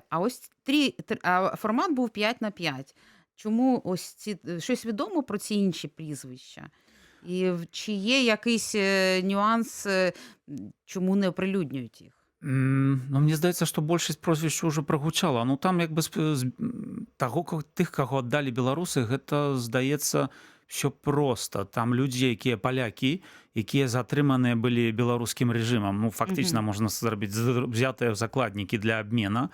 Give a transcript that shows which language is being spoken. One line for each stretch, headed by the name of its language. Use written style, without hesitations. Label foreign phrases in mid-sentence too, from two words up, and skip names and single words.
Ukrainian: А ось формат був 5×5. Чому ось щось відомо про ці інші прізвища? І чи є якийсь нюанс, чому не оприлюднюють їх?
Belarusian: Мне здаецца, што большасць прозвішча ўжо прагучала. Там як бы тых, каго аддалі беларусы, гэта, здаецца, все просто. Там людзі, якія палякі, якія затрыманыя былі беларускім рэжымам. Фактычна можна зрабіць взятыя закладнікі для абмена.